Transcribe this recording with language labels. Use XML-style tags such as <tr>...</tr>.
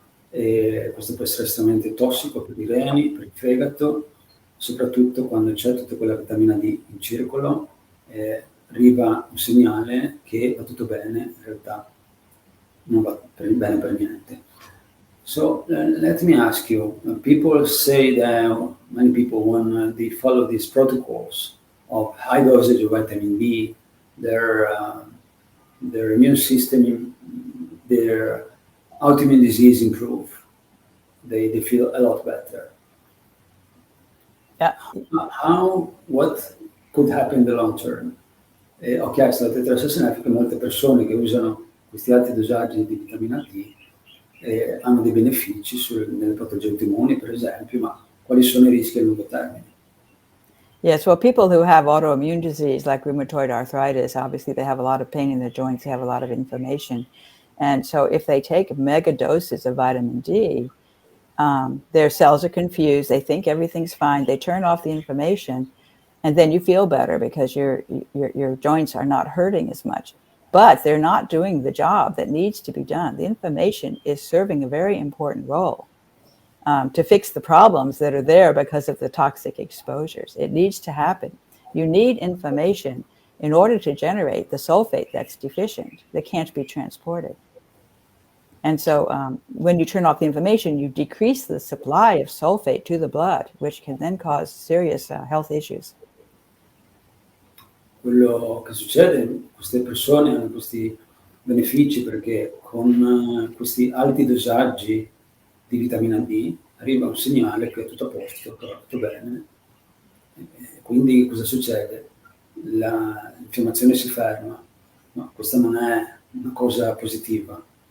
<it>E questo può essere estremamente tossico per i reni, per il fegato, soprattutto quando c'è tutta quella vitamina D in circolo, arriva un segnale che va tutto bene, in realtà non va bene per niente.</it> <en>So let me ask you, people say that, many people, when they follow these protocols of high dosage of vitamin D, their immune system, their autoimmune disease improve. They feel a lot better. Yeah. What could happen in the long term?</en> <it>Ho chiesto alla dottoressa Seneff che molte persone che usano questi alti dosaggi di vitamina D hanno dei benefici nelle patologie autoimmuni, per esempio, ma quali sono i rischi a lungo termine?</it> <en>Yes, well, people who have autoimmune disease like rheumatoid arthritis, obviously they have a lot of pain in their joints, they have a lot of inflammation. And so if they take mega doses of vitamin D, their cells are confused, they think everything's fine, they turn off the inflammation, and then you feel better because your joints are not hurting as much. But they're not doing the job that needs to be done. The inflammation is serving a very important role to fix the problems that are there because of the toxic exposures. It needs to happen. You need inflammation in order to generate the sulfate that's deficient, that can't be transported. And so when you turn off the inflammation, you decrease the supply of sulfate to the blood, which can then cause serious health issues.</en> <it>Quello che succede, queste persone hanno questi benefici perché con questi alti dosaggi di vitamina D arriva un segnale che è tutto a posto, che va tutto bene. Quindi cosa succede? L'infiammazione si ferma, ma questa non è una cosa positiva.</it>